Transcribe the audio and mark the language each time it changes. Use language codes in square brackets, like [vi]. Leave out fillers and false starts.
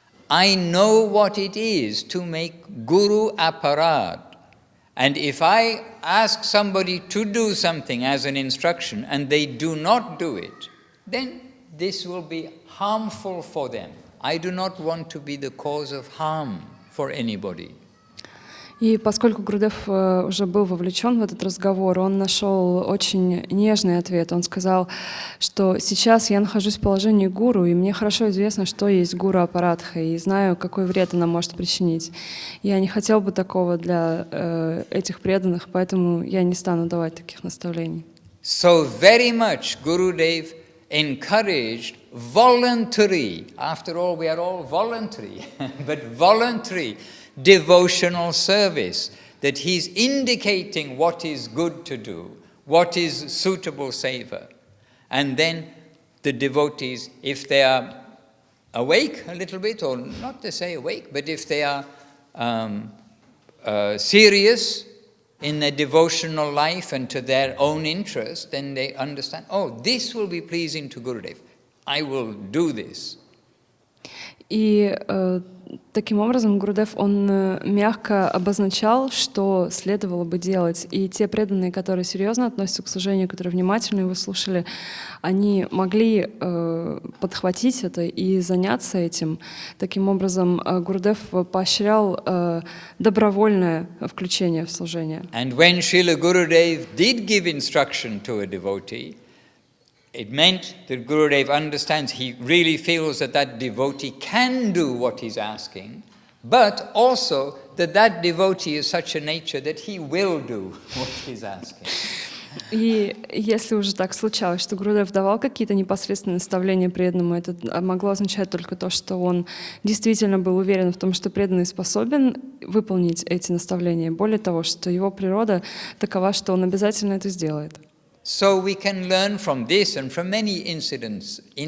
[en] I know what it is to make Guru aparad. And if I ask somebody to do something as an instruction and they do not do it, then this will be harmful for them. I do not want to be the cause of harm for anybody. [ru] И поскольку Гурудев уже был вовлечен в этот разговор, он нашел очень нежный ответ. Он сказал, что сейчас я нахожусь в положении гуру, и мне хорошо известно, что есть гуру апарадха, и знаю, какой вред она может причинить. Я не хотел бы такого для этих преданных, поэтому я не стану давать таких наставлений. [en] So very much Gurudev encouraged voluntary, after all we are all voluntary, but voluntary devotional service, that he's indicating what is good to do, what is suitable seva. And then the devotees, if they are awake a little bit, or not to say awake, but if they are serious in their devotional life and to their own interest, then they understand, oh, this will be pleasing to Gurudev. I will do this. [ru] И таким образом Гурудев, он мягко обозначал, что следовало бы делать. И те преданные, которые серьезно относятся к служению, которые внимательно его слушали, они могли подхватить это и заняться этим. Таким образом, Гурудев поощрял добровольное включение в служение. [en] And when Srila Gurudev did give instruction to a devotee, it meant that Gurudev understands, he really feels that that devotee can do what he's asking, but also that that devotee is such a nature that he will do what he's asking. [ru] И если уже так случалось, что Гурудев давал какие-то непосредственные наставления преданному, это могло означать только то, что он действительно был уверен в том, что преданный способен выполнить эти наставления. Более того, что его природа такова, что он обязательно это сделает. [en] So we can learn from this and from many incidents.